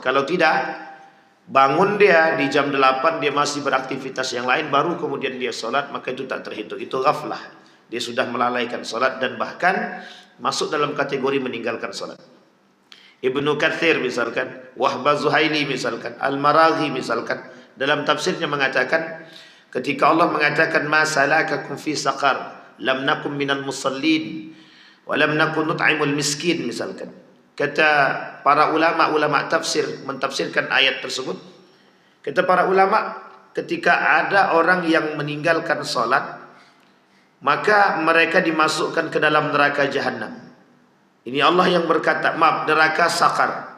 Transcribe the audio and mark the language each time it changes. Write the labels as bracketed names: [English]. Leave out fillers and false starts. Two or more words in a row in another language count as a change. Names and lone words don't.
[Indonesian] Kalau tidak, bangun dia di jam 8, dia masih beraktivitas yang lain, baru kemudian dia solat, maka itu tak terhitung. Itu ghaflah. Dia sudah melalaikan solat dan bahkan masuk dalam kategori meninggalkan solat. Ibnu Katsir misalkan, Wahbah Zuhaili misalkan, Al-Maraghi misalkan, dalam tafsirnya mengatakan, ketika Allah mengatakan, [Arabic] ما سلككم في سقر لم نك من المصلين ولم نك نطعم المسكين misalkan. [Indonesian] Kata para ulama tafsir mentafsirkan ayat tersebut. Kata para ulama, ketika ada orang yang meninggalkan solat, maka mereka dimasukkan ke dalam neraka jahanam. Ini Allah yang berkata, maaf, neraka sakar.